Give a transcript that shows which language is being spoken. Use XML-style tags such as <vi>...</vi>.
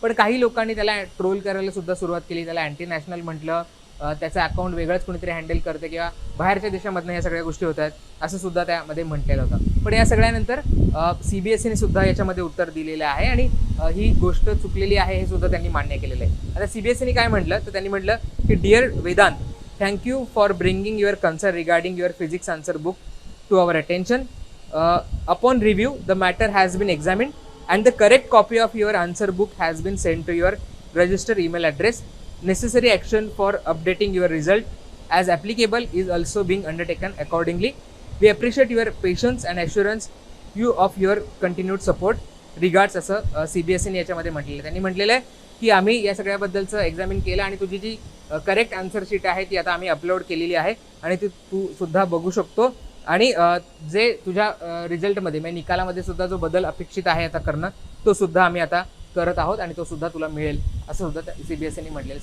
<mr>पण काही लोकांनी त्याला ट्रोल करायला सुद्धा सुरुवात केली, त्याला अँटी नॅशनल म्हटलं, त्याचं अकाउंट वेगळंच कोणीतरी हँडल करते किंवा बाहेरच्या देशामधनं या सगळ्या गोष्टी होत आहेत असं सुद्धा त्यामध्ये म्हटलेलं होतं. पण या सगळ्यानंतर CBSEने सुद्धा याच्यामध्ये उत्तर दिलेलं आहे आणि ही गोष्ट चुकलेली आहे हे सुद्धा त्यांनी मान्य केलेलं आहे. आता CBSEने काय म्हटलं तर त्यांनी म्हटलं की</mr> <en>Dear Vedant, thank you for bringing your concern regarding your physics answer book to our attention. Upon review, the matter has been examined and the correct copy of your answer book has been sent to your registered email address. Necessary action for updating your result as applicable is also being undertaken accordingly. We appreciate your patience and assurance you of your continued support.</en> <mr>Regards असं CBSEने याच्यामध्ये म्हटलेलं. त्यांनी म्हटलेलं आहे की आम्ही या सगळ्याबद्दलचं examine केलं आणि तुझी जी करेक्ट आन्सर शीट आहे ती आता आम्ही अपलोड केलेली आहे आणि ती तू सुद्धा बघू शकतो. आणि जे तुझ्या रिझल्टमध्ये म्हणजे निकालामध्ये सुद्धा जो बदल अपेक्षित आहे आता करणं तो सुद्धा आम्ही आता करत आहोत आणि तो सुद्धा तुला मिळेल असं सुद्धा CBSEने म्हटलेलं.</mr>